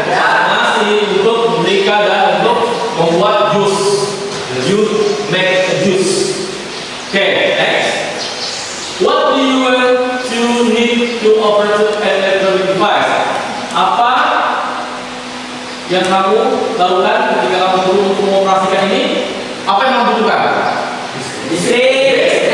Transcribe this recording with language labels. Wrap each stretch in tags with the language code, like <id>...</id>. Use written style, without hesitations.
<id>Nasi untuk memberikan dan untuk membuat jus.</id> <en>You make a juice. Oke, next. What do you want to need to operate an electronic device?</en> <id>Apa yang kamu lakukan ketika kamu perlu untuk mengoperasikan ini? Apa yang kamu butuhkan? Listrik.</id>